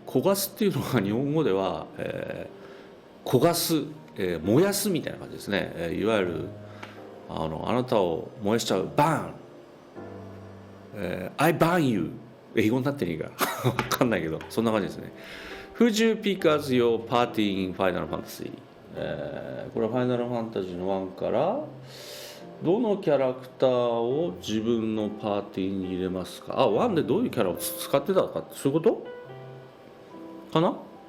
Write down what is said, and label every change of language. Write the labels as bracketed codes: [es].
[ja] 小ガスっていうのは日本語では、小ガス、燃やすみたいな感じですね。いわゆるあなたを燃やしちゃうバーン、 [en] I burn you [ja] 英語になっていいか分かんないけどそんな感じですね。 [en] Who'd you pick as your party in Final Fantasy？ [ja] これはファイナルファンタジーの1からどのキャラクターを自分のパーティーに入れますか。 1でどういうキャラを使ってたかってそういうことかな。